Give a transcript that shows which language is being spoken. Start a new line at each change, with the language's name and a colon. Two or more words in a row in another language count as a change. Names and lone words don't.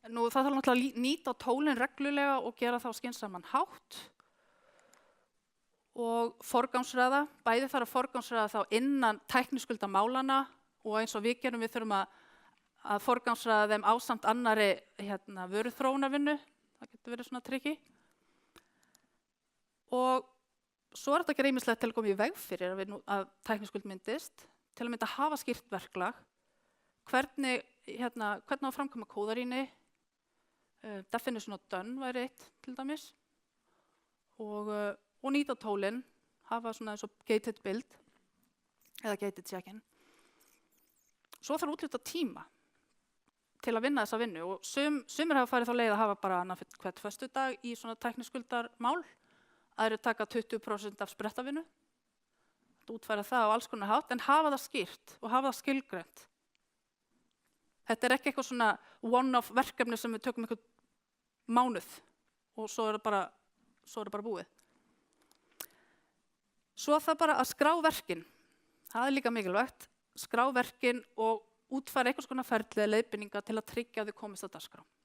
Icelandic: Nú það þarf náttúrulega að nýta tólin reglulega og gera þá skynsaman hátt og forgangsraða, bæði þarf að forgangsraða þá innan tækniskuldamálanna og eins og við gerum, við þurfum að forgangsraða þeim ásamt annarri vöruþróunarvinnu, það getur verið svona trikki. Og svo þetta ekki ýmislegt til að koma í veg fyrir að tækniskuld myndist, til að mynda að hafa skýrt verklag, hvernig á að framkvæma kóðarýni,
English: definition of done
Icelandic: væri eitt til dæmis, og nýta tólin, hafa svona eins og
English: gated build
Icelandic: eða
English: gated check-in.
Icelandic: Svo þarf að úthluta tíma til að vinna þessa vinnu og sumir hafa farið þá leið að hafa bara annað hvert föstudag í svona tækniskuldarmál, aðrir taka 20% af sprettavinnu, útfæra það á alls konar hátt, en hafa það skýrt og hafa það skilgreint. Þetta er ekki eitthvað svona one-off verkefni sem við tökum einhvern mánuð og svo er það bara búið. Svo það bara að skrá verkin, það er líka mikilvægt, skrá verkin og útfæra einhvers konar ferli eða leiðbeiningar til að tryggja að þau komist á dagskrá.